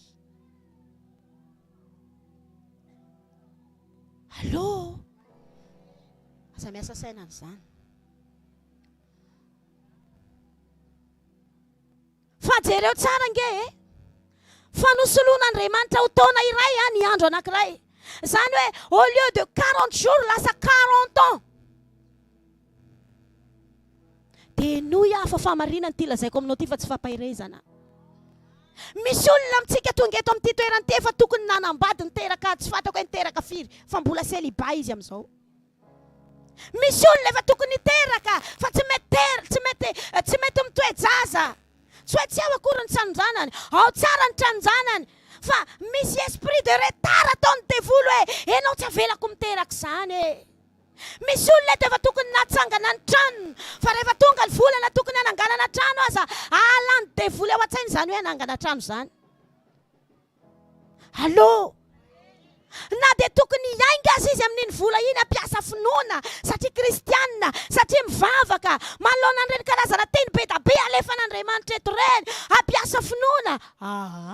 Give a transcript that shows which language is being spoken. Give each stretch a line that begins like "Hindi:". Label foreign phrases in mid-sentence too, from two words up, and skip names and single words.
Malagasy: Allô? Aza miasa saina an'izany. Fa jereo tsara nge fa nosoloan'Andriamanitra ho taona iray ny andro anankiray. Izany hoe
French: au lieu de 40 jours
Malagasy: lasa 40 ans. Dia noy hafa famarinana ty lazaiko aminao ty fa tsy fampahirezana. Misy olona amintsika tonga eto amin'ity toerana ty efa tokony nanambady niteraka, tsy fantako hoe niteraka firy fa mbola célibat izy amin'izao. Misy olona efa tokony niteraka fa tsy mety mitoejaza. Tsy hoe tsy ao akory ny tranonjanany, ao tsara ny tranonjanany. Fa misy
French: esprit de retard
Malagasy: ataony devoly hoe enao tsy avelako miteraka izany. Misy olona eto efa tokony natsangana ny tranony, fa rehefa tonga ny volana tokony hananganana trano aza, alany devoly ao an-tsainy izany hoe hanangana trano izany. Allô? Na dia tokony hiainga azy izy amin'iny vola iny ampiasa finoana satria kristianina, satria mivavaka manoloana an'ireny karazana teny be da be alefan'Andriamanitra eto ireny, ampiasa finoana.